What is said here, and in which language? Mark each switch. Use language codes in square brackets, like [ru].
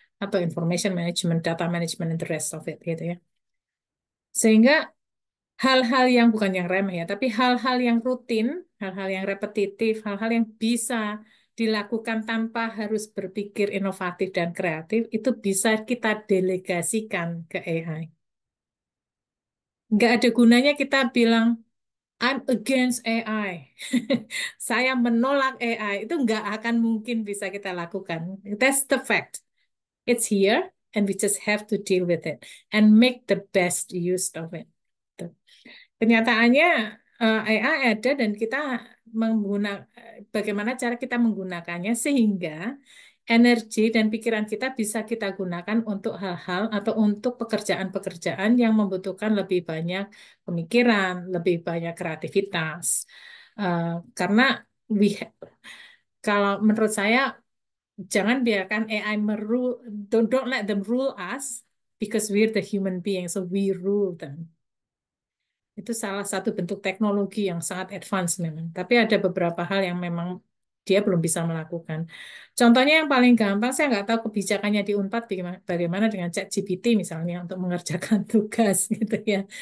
[id] Atau information management, data management, [en] and the rest of it, [id] gitu ya. Sehingga hal-hal yang bukan yang remeh ya, tapi hal-hal yang rutin, hal-hal yang repetitif, hal-hal yang bisa dilakukan tanpa harus berpikir inovatif dan kreatif, itu bisa kita delegasikan ke AI. Nggak ada gunanya kita bilang, [en] I'm against AI. [id] Saya menolak AI. Itu nggak akan mungkin bisa kita lakukan. [en] That's the fact. It's here, and we just have to deal with it and make the best use of it. Tuh. [id] Kenyataannya AI ada dan kita menggunakan bagaimana cara kita menggunakannya sehingga energi dan pikiran kita bisa kita gunakan untuk hal-hal atau untuk pekerjaan-pekerjaan yang membutuhkan lebih banyak pemikiran, lebih banyak kreativitas. Karena we- kalau menurut saya jangan biarkan [en] AI don't let them rule us because we're the human being, so we rule them. [id] Itu salah satu bentuk teknologi yang sangat advance memang. Tapi ada beberapa hal yang memang dia belum bisa melakukan. Contohnya yang paling gampang, saya nggak tahu kebijakannya di Unpad bagaimana dengan ChatGPT misalnya untuk mengerjakan tugas gitu ya.